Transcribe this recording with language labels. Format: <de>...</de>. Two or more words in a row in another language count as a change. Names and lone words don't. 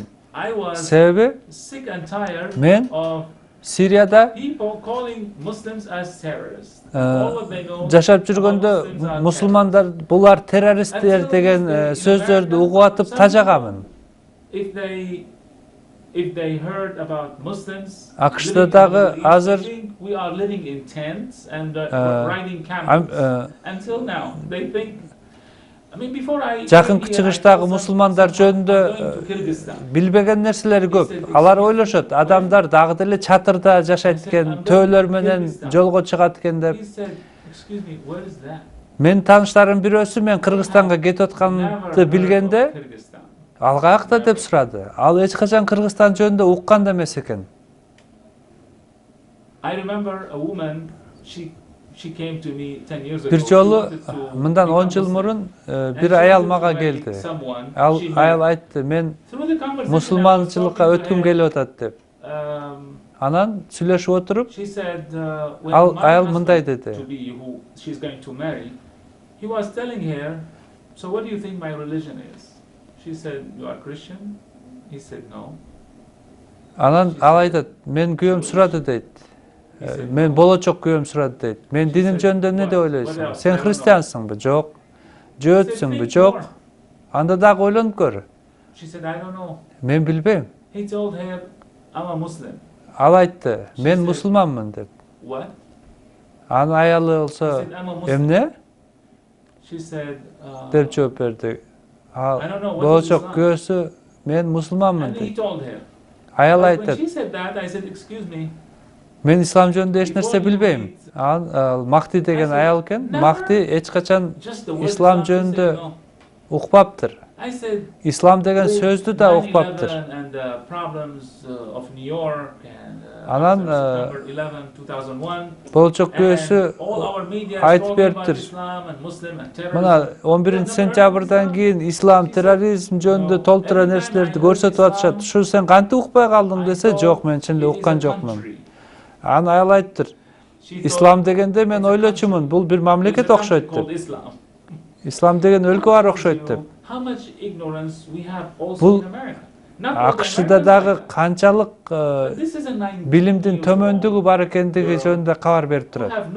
<ky>Себеби мен Сирияда жашап жүргөндө мусулмандар булар террористтер деген сөздөрдү угуп атып тажаганмын.</ky> <en>if they heard about Muslims</en> <ky>AQSh'da</ky> <en>living in the</en> <ky>dagı</ky> <en>Middle East,</en> <ky>hazır</ky> <en>they think we are living in tents and riding am- camels. Until now, they think. I mean, before I</en> <ky>Жакынкы</ky> <en>came here, I</en> <ky>чыгыштагы</ky> <en>told</en> <ky>мусулмандар</ky> <en>someone,</en> <ky>жөнүндө</ky> <en>I'm going to Kyrgyzstan.</en> <ky>билбеген нерселери көп. Алар ойлошот, адамдар дагы деле чатырда жашайт экен, төөлөр менен жолго чыгат экен деп.</ky> <en>He said, excuse me, where is that?</en> <ky>Мен тааныштарым бирөөсү мен Кыргызстанга кетип</ky> <en>Never</en> <ky>атканымды</ky> <en>heard</en> <ky>билгенде</ky> <en>of Kyrgyzstan.</en> <ky>ал каякта деп сурады. Ал эч качан Кыргызстан жөнүндө уккан да эмес экен.</ky> <en>I remember a woman, she came to me 10 years ago.</en> <ky>Бир</ky> <en>She</en> <ky>жолу</ky> <en>wanted to</en> <ky>мындан</ky> <en>become</en> <ky>10 жыл</ky> <en>Muslim.</en> <ky>мурун</ky> <en>And</en> <ky>бир</ky> <en>she</en> <ky>аял</ky> <en>wanted</en> <ky>мага</ky> <en>to marry</en> <ky>келди.</ky> <en>someone.</en> <ky>Ал</ky> <en>She</en> <ky>аял</ky> <en>married.</en> <ky>айтты, мен</ky> <en>Through the conversation, I was</en> <ky>мусулманчылыкка</ky> <en>talking to</en> <ky>өткүм</ky> <en>her,</en> <ky>келип атат деп. Анан сүйлөшүп отуруп,</ky> <en>She said, when</en> <ky>Ал</ky> <en>my</en> <ky>аял</ky> <en>husband</en> <ky>мындай деди.</ky> <en>to be who she's going to marry, he was telling her, so what do you think my religion is? She said, you are Christian? He said, no.</en> <ky>Анан ал айтат, мен күйөөм сурады дейт. Мен болочок күйөөм сурады дейт. Мен диним жөнүндө эмне деп ойлойсуң? Сен христиансыңбы? Жок. Жөөтсүңбү? Жок. Анда дагы ойлонуп көр.</ky> <en>She said, I don't know.</en> <ky>Мен билбейм.</ky> <en>He told her, I'm a Muslim.</en> <ky>Ал айтты, мен мусулманмын деп.</ky> <en>What?</en> <ky>Анын аялы</ky> <en>He</en> <ky>болсо,</ky> <en>said, I'm a Muslim.</en> <ky>эмне?</ky> <en>She said,</en> <ky>деп жооп берди. Ал</ky> <en>I don't know, what is</en> <ky>болочок</ky> <en>Islam?</en> <ky>күйөөсү мен мусулманмын</ky> <en>and he</en> <ky>дейт.</ky> <en>told her.</en> <ky>Аял</ky> <en>But when</en> <ky>айтат,</ky> <en>she said that, I said, excuse me.</en> <ky>мен ислам жөнүндө эч нерсе билбейм. Ал Махти деген аял экен. Махти эч качан</ky> <en>Just the word</en> <ky>ислам</ky> <en>Islam, she</en> <ky>жөнүндө</ky> <en>said, no.</en> <ky>укпаптыр.</ky> <en>I said,</en> <ky>Ислам деген</ky> <en>with</en> <ky>сөздү да</ky> <en>9/11</en> <ky>укпаптыр.</ky> <en>and the problems of New York and</en> <ky>Анан,</ky> <en>after September 11, 2001,</en> <ky>Болочок күйөөсү</ky> <en>and all our media is</en> <ky>айтып</ky> <en>talking about</en> <ky>бериптир.</ky> <en>Islam and Muslim and</en> <ky>Мына</ky> <en>terrorism.</en> <ky>11-сентябрдан кийин ислам, терроризм жөнүндө толтура нерселерди көрсөтүп атышат. Ушу сен кантип укпай калдың десе, жок, мен чын эле уккан жокмун. Анан аял айттыр, ислам дегенде мен ойлочумун, бул бир мамлекет окшойт деп. Ислам деген өлкө бар окшойт деп. Бул АКШда дагы канчалык билимдин төмөндүгү бар экендиги жөнүндө кабар берип турат.</ky>